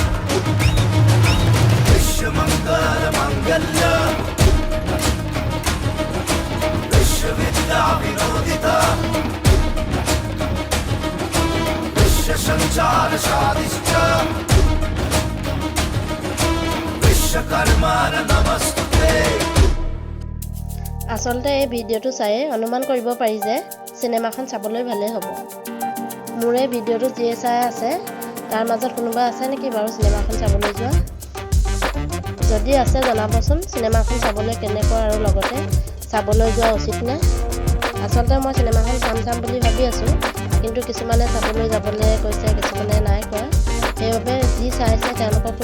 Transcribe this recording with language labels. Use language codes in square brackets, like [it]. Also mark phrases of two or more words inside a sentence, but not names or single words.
[sa] विश्व मंगल मंगल्य विश्वविद्या विनोदिता विश्वसञ्चार शादिश्च विश्वकर्मा नमस्तुते [as] আচলতে এই ভিডিঅ'টো চাই অনুমান কৰিব পাৰি যে চিনেমাখন চাবলৈ ভালেই হ'ব মোৰ এই ভিডিঅ'টো যিয়ে চাই আছে তাৰ মাজত কোনোবা আছে নেকি বাৰু চিনেমাখন চাবলৈ যোৱা যদি আছে জনাবচোন চিনেমাখন চাবলৈ কেনেকুৱা আৰু লগতে চাবলৈ যোৱা উচিত নে আচলতে মই চিনেমাখন চাম বুলি ভাবি আছোঁ কিন্তু কিছুমানে চাবলৈ যাবলৈ কৈছে কিছুমানে নাই কোৱা সেইবাবে যি চাইছে তেওঁলোকে